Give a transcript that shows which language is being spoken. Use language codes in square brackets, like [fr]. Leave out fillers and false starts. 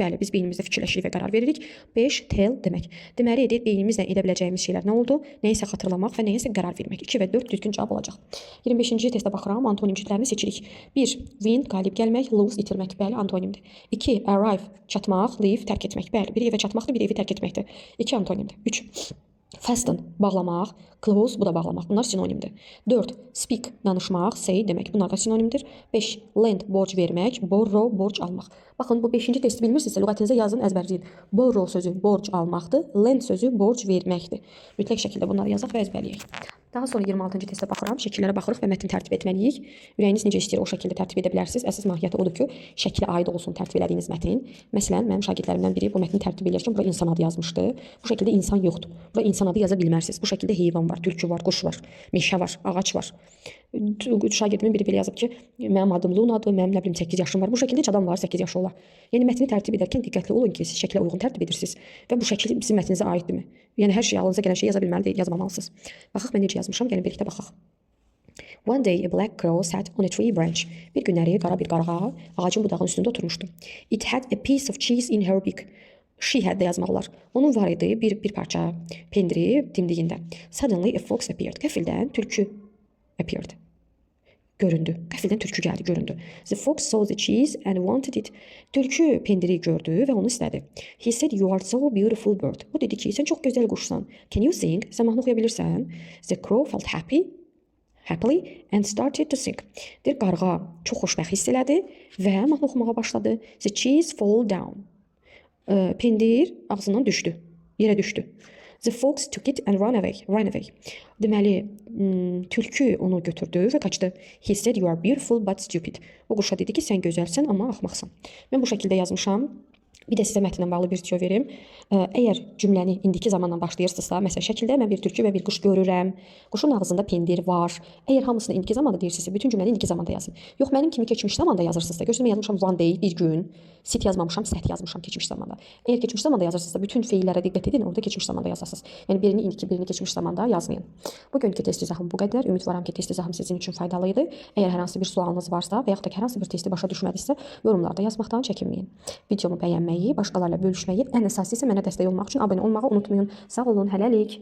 [az] Bəli, biz beynimizdə fikirləşirik və qərar veririk. 5. Tell demək. Deməli, beynimizlə edə biləcəyimiz şeylər nə oldu? Nəyisə xatırlamaq və nəyisə qərar vermək. 2 və 4 düzgün cavab olacaq. 25-ci testə baxıram, antonim cütlərini seçirik. 1. Win, qalib gəlmək, lose, itirmək. Bəli, antonimdir. 2. Arrive, çatmaq, leave, tərk etmək. Bəli, bir evə çatmaqdır, bir evi tərk etməkdir. 2 antonimdir. 3. Fasten, bağlamaq, close, bu da bağlamaq. Bunlar sinonimdir. 4. Speak, danışmaq, say demək. Bunlar da sinonimdir. 5. Lend, borc vermək, borrow, borc almaq. Baxın, bu 5-ci testi bilmirsinizsə, lüğətinizə yazın, əzbərləyin. Borrow sözü borc almaqdır, lend sözü borc verməkdir. Mütləq şəkildə bunları yazaq və əzbərləyək. Daha sonra 26-cı testə baxıram, şəkillərə baxırıq və mətn tərtib etməliyik. Ürəyiniz necə istəyir o şəkildə tərtib edə bilərsiniz. Əsas mahiyyəti odur ki, şəklə aid olsun tərtib elədiyiniz mətn. Məsələn, mənim şagirdlərimdən biri bu mətni tərtib edirkən bura insan adı yazmışdı. Bu şəkildə insan yoxdur. Bura insan adı yaza bilmərsiniz. Bu şəkildə heyvan var, tülkü var, quş var, meşə var, ağac var. Şagirdimin biri belə yazıb ki, mənim adım Lunadır, mənim nə bilim 8 yaşım var. Bu şəkildə heç adam var 8 yaşı olar. Yəni mətni tərtib edərkən diqqətli olun ki, siz şəklə uyğun tərtib edirsiniz və bu şəkil sizin mətninizə aiddirmi? Yəni hər şey ağlınıza gələn şey yaza bilməli deyil, yazmamalısınız. Baxaq mən necə yazmışam, gəlin birlikdə baxaq. [en] One day a black crow sat on a tree branch. [az] Bir günləri qara bir qarğa ağacın budağının üstündə oturmuşdu. [en] It had a piece of cheese in her beak. She had [az] də yazmaq olar. Onun var idi bir parça pendiri dimdiyində. [en] Suddenly a fox appeared. [az] Qəfildən tülkü appeared. Göründü. Qəfildən tülkü gəldi, göründü. [en] The fox saw the cheese and wanted it. [az] Tülkü pendiri gördü və onu istədi. [en] He said, you are so beautiful bird. [az] O dedi ki, sən çox gözəl quşsan. [en] Can you sing? [az] Sən mahnı oxuya bilirsən? [en] The crow felt happily and started to sing. [az] Bir qarğa çox xoşbəxt hiss elədi və mahnı oxumağa başladı. [en] The cheese fall down. [az] Pendir ağzından düşdü, yerə düşdü. [en] The fox took it and ran away. [az] Deməli, tülkü onu götürdü və qaçdı. [en] He said, you are beautiful but stupid. [az] O quşa dedi ki, sən gözəlsən, amma axmaqsan. Mən bu şəkildə yazmışam. Bir də sizə mətnlə bağlı bir tüyo verim. Əgər cümləni indiki zamanla başlayırsınızsa, məsələn, şəkildə mən bir tülkü və bir quş görürəm. Quşun ağzında pendir var. Əgər hamısını indiki zamanda deyirsinizsə, bütün cümləni indiki zamanda yazın. Yox, mənim kimi keçmiş zamanda yazırsınızsa, göstərmə yazmışam one day, bir gün. Sit yazmamışam, sət yazmışam keçmiş zamanda. Əgər keçmiş zamanda yazırsınızsa, bütün feillərə diqqət edin, orada keçmiş zamanda yazasınız. Yəni birini indiki, birini keçmiş zamanda yazmayın. Bugünkü test izahım bu qədər. Ümidvaram ki, test izahım sizin üçün faydalı idi. Əgər hər hansı bir sualınız varsa və yaxud da hər hansı bir testi başa düşmədinizsə, yorumlarda yazmaqdan çəkinməyin. Videomu bəyənməyi, başqalarla bölüşməyi, ən əsası isə mənə dəstək olmaq üçün abunə olmağı unutmayın. Sağ olun, hələlik.